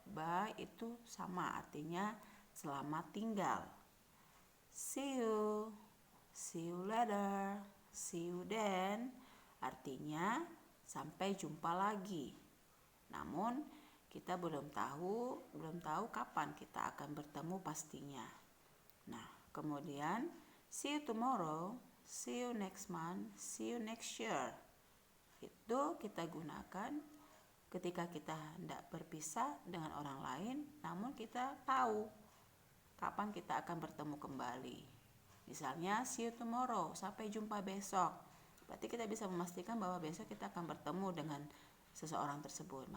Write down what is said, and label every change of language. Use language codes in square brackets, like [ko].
[id] Bye itu sama artinya selamat tinggal. [en] See you later, see you then [id] artinya sampai jumpa lagi. Namun kita belum tahu kapan kita akan bertemu pastinya. Nah, kemudian [en] see you tomorrow, see you next month, see you next year. [id] Itu kita gunakan ketika kita hendak berpisah dengan orang lain, namun kita tahu kapan kita akan bertemu kembali. Misalnya [en] see you tomorrow, [id] sampai jumpa besok. Berarti kita bisa memastikan bahwa besok kita akan bertemu dengan seseorang tersebut.